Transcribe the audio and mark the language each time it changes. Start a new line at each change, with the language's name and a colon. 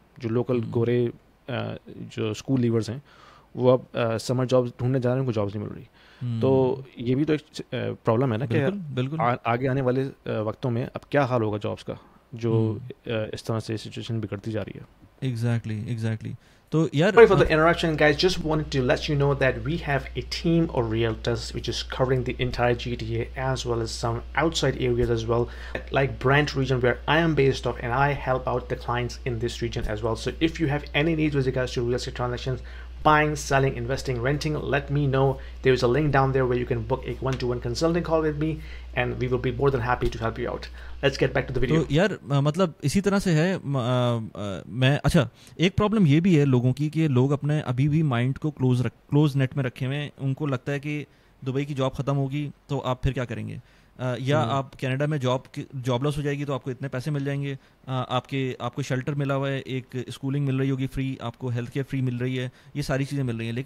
Urdu: جو لوکل گورے جو اسکول لیورز ہیں وہ اب سمر جابس ڈھونڈنے جا رہے ہیں, ان کو جابس نہیں مل رہی. تو یہ بھی تو ایک پرابلم ہے نا کہ آگے آنے والے وقتوں میں اب کیا حال ہوگا جابس کا, جو اس طرح سے سچویشن بگڑتی جا رہی ہے. ایگزیکٹلی. تو یار,
English: sorry for the interruption guys, just wanted to let you know that we have a team of realtors which is covering the entire GTA as well as some outside areas as well, like Brent region where I am based off, and I help out the clients in this region as well. So if you have any needs with regards to real estate transactions, buying, selling, investing, renting, let me know. There is a link down there where you can book a one-to-one consulting call with me and we will be more than happy to help you out. Let's get back to the video.
Urdu: تو یار مطلب اسی طرح سے ہے. میں اچھا ایک پرابلم یہ بھی ہے لوگوں کی کہ لوگ اپنے ابھی بھی مائنڈ کو کلوز نیٹ میں رکھے ہوئے ہیں. ان کو لگتا ہے کہ دبئی کی جاب ختم ہوگی تو آپ پھر کیا کریں گے, یا آپ کینیڈا میں جاب لاس ہو جائے گی تو آپ کو اتنے پیسے مل جائیں گے, آپ کو شیلٹر ملا ہوا ہے, ایک اسکولنگ مل رہی ہوگی فری, آپ کو ہیلتھ کیئر فری مل رہی ہے, یہ ساری چیزیں مل رہی ہیں.